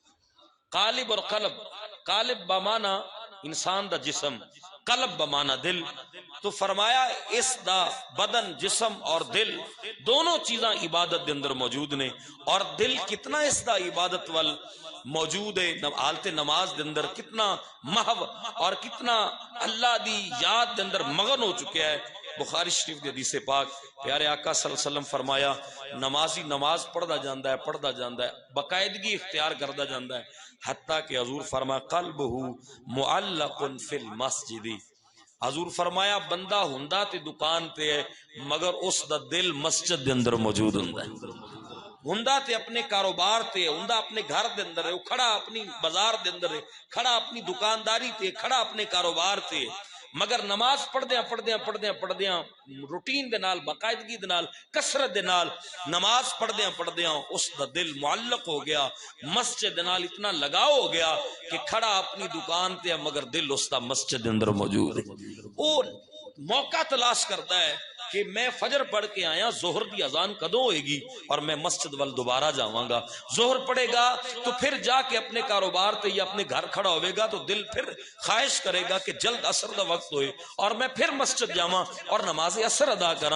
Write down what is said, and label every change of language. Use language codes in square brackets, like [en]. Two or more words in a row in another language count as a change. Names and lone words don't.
[pa] قالب اور قلب، قالب بمانا انسان دا جسم، قلب بمانا دل، تو فرمایا اس دا بدن جسم اور دل دونوں چیزاں عبادت دے اندر موجود نے، اور دل کتنا اس دا عبادت وال موجود ہے حالت نماز دے اندر، کتنا محو اور کتنا اللہ دی یاد دے اندر مغن ہو چکا ہے۔ بخاری شریف دی حدیث پاک پیارے آقا [ar] صلی اللہ علیہ وسلم [pa] فرمایا نمازی نماز پڑھدا جاندا ہے باقاعدگی اختیار کردا جاندا ہے حتیٰ کہ حضور فرمایا [ar] قلبہ معلق فی المسجد، [pa] حضور فرمایا بندہ ہوندا تے دکان تے ہے مگر اس دا دل مسجد دے اندر موجود ہوندا ہے، ہوندا تے اپنے کاروبار تے ہوندا اپنے گھر دے اندر ہے، کھڑا اپنی بازار دے اندر ہے، کھڑا اپنی دکانداری تے، کھڑا اپنے کاروبار تے، مگر نماز پڑھدیاں روٹین دے نال باقاعدگی دے نال کثرت دے نال نماز پڑھدیاں اس دا دل معلق ہو گیا، مسجد دے نال اتنا لگاؤ ہو گیا کہ کھڑا اپنی دکان تے مگر دل اس دا مسجد دے اندر موجود ہے۔ وہ موقع تلاش کرتا ہے کہ میں فجر پڑھ کے آیا، ظہر دی اذان کدوں ہوئے گی اور میں مسجد وال دوبارہ جاواں گا، ظہر پڑھے گا تو پھر جا کے اپنے کاروبار تے یا اپنے گھر کھڑا ہوئے گا تو دل پھر خواہش کرے گا کہ جلد عصر دا وقت ہوئے اور میں پھر مسجد جاواں اور نماز عصر ادا کراں۔